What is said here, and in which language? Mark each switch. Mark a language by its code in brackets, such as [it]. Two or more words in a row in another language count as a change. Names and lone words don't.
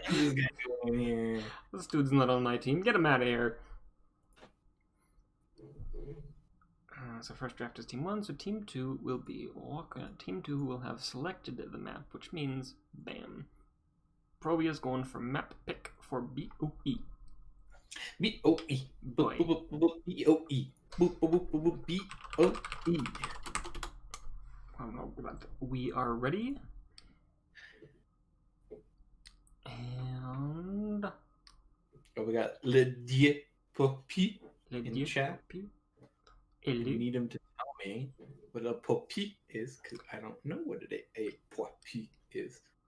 [en] This dude's not on my team. Get him out of here. So first draft is Team 1, so Team 2 will be Team 2 will have selected the map, which means, bam. ProBUs is going for map pick for B-O-E. B-O-E. B-O-E. B-O-E. I don't know about that. We are ready. And... Oh, we got Le Dieu Poppy in chat. I need him to tell me what a p0s3idon is, because I don't know what a p0s3idon is.